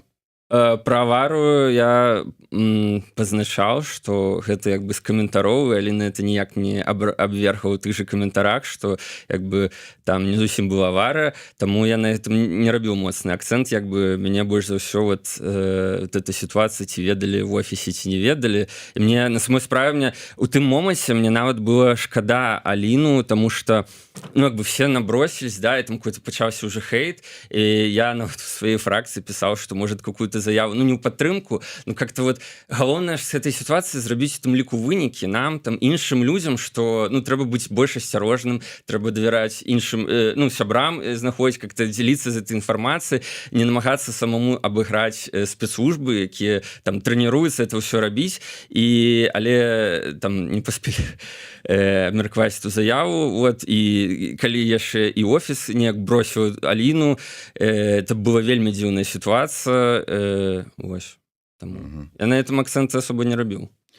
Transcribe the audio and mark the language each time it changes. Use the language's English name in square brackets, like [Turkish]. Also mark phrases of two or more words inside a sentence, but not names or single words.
[Russian] Про аварию [Belarusian] я пазначаў, што гэта як бы з каментароў, але на это ніяк не абвергаў у тых же каментарах, што як бы там не зусім была авария, таму я на этом не рабіў моцны акцент, як бы мяне больш за ўсё [Russian] вот эта ситуация, [Belarusian] ці ведалі в офісе, ці не ведалі. І мне на самой справе мне у тым моманце мне нават было шкада Аліну, [Russian] тому что ну, как бы все набросились, да, и там какой-то пачаўся уже хейт, и я в своей фракции писал, что может какую-то заяву, ну, [Belarusian] не ў падтрымку, [Russian] ну, как-то вот галоўнае с этой ситуации зрабіць у [Belarusian] тым ліку вынікі нам, там, іншым людзям, что, ну, трэба быць больш асцярожным, трэба давяраць іншым, ну, сябрам знаходзіць, как-то дзеліцца з этой інфармацыяй, не намагацца самому абыграць спецслужбы, якія там трэніруюцца это ўсё рабіць, і але там не паспелі абмеркаваць эту заяву, вот, і калі яшчэ і офіс неяк бросіў Аліну, это была вельмі дзіўная ситуация, вось, таму я [Russian] на этом [Belarusian] акцэнты асоба не рабіў.